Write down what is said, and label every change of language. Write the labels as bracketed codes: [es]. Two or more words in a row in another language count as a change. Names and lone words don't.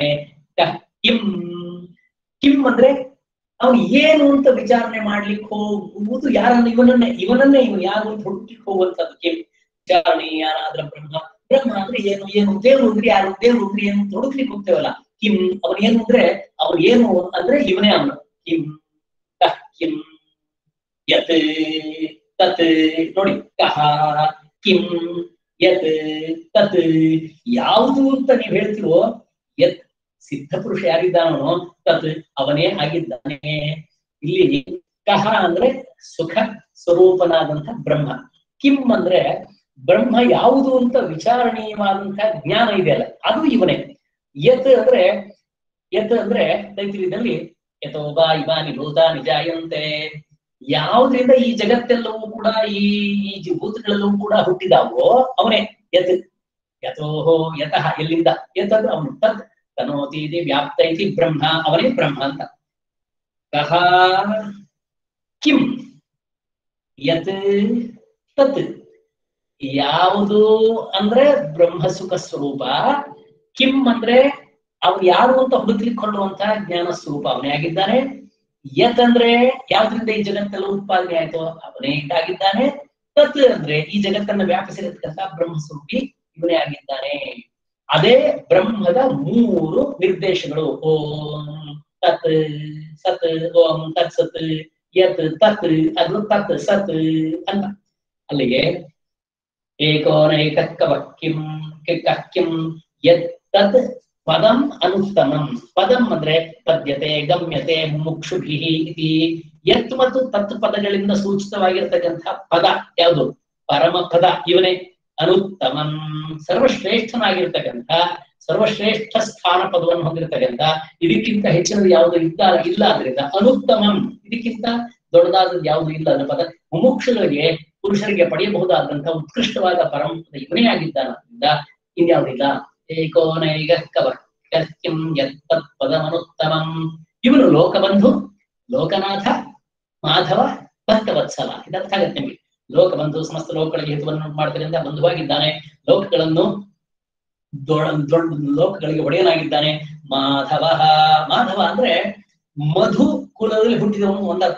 [kn] ಕಿಂ, ಕಿಂ ಅಂದ್ರೆ ಅವನು ಏನು ಅಂತ ವಿಚಾರಣೆ ಮಾಡ್ಲಿಕ್ಕೆ ಹೋಗುವುದು ಯಾರನ್ನ, ಇವನನ್ನೇ ಇವನು ಯಾರು ಅಂತ ಹುಡುಕ್ಲಿಕ್ಕೆ ಹೋಗುವಂತದ್ದು ಕಿಂ. ವಿಚಾರಣೆ ಯಾರಾದ್ರ ಬ್ರಹ್ಮ, ಬ್ರಹ್ಮ ಅಂದ್ರೆ ಏನು, ದೇವ್ರು ಅಂದ್ರೆ ಯಾರು, ದೇವ್ರು ಅಂದ್ರೆ ಏನು ಅಂತ ಹುಡುಕ್ಲಿಕ್ಕೆ ಹೋಗ್ತೇವಲ್ಲ. ಕಿಂ ಅವನು ಏನು ಅಂದ್ರೆ, ಅವನು ಏನು ಅಂದ್ರೆ ಇವನೇ ಅವನು. [sa] ಕಿಂ ಕಃ ಕಿಂ ಯತ್ ತತ್. ನೋಡಿ, ಕಹ ಕಿಂ ಯತ್ ತತ್. [kn] ಯಾವುದು ಅಂತ ನೀವು ಹೇಳ್ತಿರೋ, ಯತ್ ಸಿದ್ಧ ಪುರುಷ ಯಾರಿದ್ದಾನೋ ತತ್ ಅವನೇ ಆಗಿದ್ದಾನೆ. ಇಲ್ಲಿ ಕಹ ಅಂದ್ರೆ ಸುಖ ಸ್ವರೂಪನಾದಂಥ ಬ್ರಹ್ಮ. ಕಿಂ ಅಂದ್ರೆ ಬ್ರಹ್ಮ ಯಾವುದು ಅಂತ ವಿಚಾರಣೀಯವಾದಂತಹ ಜ್ಞಾನ ಇದೆಯಲ್ಲ, ಅದು ಇವನೇ. ಯತ್ ಅಂದ್ರೆ ತೈತಿರಿದಲ್ಲಿ [sa] ಯಥೋ ಬಾ ಇವಾನಿ ಭೂತಾನಿ ಜಾಯಂತೆ, [kn] ಯಾವುದರಿಂದ ಈ ಜಗತ್ತೆಲ್ಲವೂ ಕೂಡ ಈ ಭೂತಗಳೆಲ್ಲವೂ ಕೂಡ ಹುಟ್ಟಿದಾವೋ ಅವನೇ ಯತ್. [sa] ಯಥೋಹೋ ಯತಃ, [kn] ಎಲ್ಲಿಂದ, ಯತ್ ಅಂದ್ರೆ ಅವನು. [sa] ತತ್ ತನೋತಿ ಇತಿ ವ್ಯಾಪ್ತ ಇತಿ ಬ್ರಹ್ಮ, [kn] ಅವನೇ ಬ್ರಹ್ಮ ಅಂತ. [sa] ಕಹ ಕಿಂ ಯತ್ ತತ್. [kn] ಯಾವುದು ಅಂದ್ರೆ ಬ್ರಹ್ಮ ಸುಖ ಸ್ವರೂಪ. ಕಿಂ ಅಂದ್ರೆ ಅವನು ಯಾರು ಅಂತ ಹುಡುಕ್ಲಿಕ್ಕೆ ಕೊಳ್ಳುವಂತಹ ಜ್ಞಾನ ಸ್ವರೂಪ, ಅವನೇ ಆಗಿದ್ದಾನೆ. ಯತ್ ಅಂದ್ರೆ ಯಾವ್ದ್ರಿಂದ ಈ ಜಗತ್ತೆಲ್ಲ ಉತ್ಪಾದನೆ ಆಯ್ತೋ ಅವನೇ ಇದ್ದಾಗಿದ್ದಾನೆ. ತತ್ ಅಂದ್ರೆ ಈ ಜಗತ್ತನ್ನ ವ್ಯಾಪಿಸಿರತಕ್ಕಂಥ ಬ್ರಹ್ಮ ಸ್ವರೂಪಿ ಇವನೇ ಆಗಿದ್ದಾನೆ. ಅದೇ ಬ್ರಹ್ಮದ 3 ನಿರ್ದೇಶಗಳು. [sa] ಓಂ ತತ್ ಸತ್, ಓಂ ತತ್ ಸತ್, ಯತ್ ತತ್, [kn] ಅದು [sa] ತತ್ ಸತ್ [kn] ಅಂತ. [sa] ಅಲ್ಲಿಗೆ ಏಕೋನೈಕಃ ಕಿಂ ಕಃ ಕಿಂ ಯತ್ ತತ್ ಪದಂ ಅನುತ್ತಮಂ. ಪದಂ ಅಂದ್ರೆ ಪದ್ಯತೆ ಗಮ್ಯತೆ ಮುಮುಕ್ಷುಭಿಃ ಇತಿ. [kn] ಯತ್ ಮತ್ತು ತತ್ ಪದಗಳಿಂದ ಸೂಚಿತವಾಗಿರ್ತಕ್ಕಂಥ ಪದ ಯಾವುದು? ಪರಮ ಪದ ಇವನೇ. ಅನುತ್ತಮಂ ಸರ್ವಶ್ರೇಷ್ಠನಾಗಿರ್ತಕ್ಕಂಥ, ಸರ್ವಶ್ರೇಷ್ಠ ಸ್ಥಾನ ಪದವನ್ನು ಹೊಂದಿರತಕ್ಕಂಥ, ಇದಕ್ಕಿಂತ ಹೆಚ್ಚಿನದು ಯಾವುದು ಇಲ್ಲ. ಆದ್ರಿಂದ ಅನುತ್ತಮಂ, ಇದಕ್ಕಿಂತ ದೊಡ್ಡದಾದದ್ದು ಯಾವುದು ಇಲ್ಲ ಅನ್ನೋ ಪದ. ಮುಮುಕ್ಷುಗಳಿಗೆ, ಪುರುಷರಿಗೆ ಪಡೆಯಬಹುದಾದಂತಹ ಉತ್ಕೃಷ್ಟವಾದ ಪರಮ ಪದ ಇವನೇ ಆಗಿದ್ದಾನದ್ರಿಂದ ಇನ್ಯಾವುದಿಲ್ಲ. [sa] ಏಕೋನೈಕಃ ಕಃ ಕಿಂ ಯತ್ ತತ್ ಪದಮನುತ್ತಮಂ. [kn] ಇವನು ಲೋಕಬಂಧು, ಲೋಕನಾಥ, ಮಾಧವ, ಭಕ್ತವತ್ಸಲ. ಇದರ್ಥ ಆಗತ್ತೆ ನಿಮಗೆ. ಲೋಕಬಂಧು, ಸಮಸ್ತ ಲೋಕಗಳಿಗೆ ಹಿತವನ್ನು ಮಾಡ್ತಕ್ಕಂಥ ಬಂಧುವಾಗಿದ್ದಾನೆ. ಲೋಕಗಳನ್ನು ದೊಡ್ಡ ಲೋಕಗಳಿಗೆ ಒಡೆಯನಾಗಿದ್ದಾನೆ. ಮಾಧವ, ಮಾಧವ ಅಂದ್ರೆ ಮಧು ಕುಲದಲ್ಲಿ ಹುಟ್ಟಿದವನು ಒಂದರ್ಥ.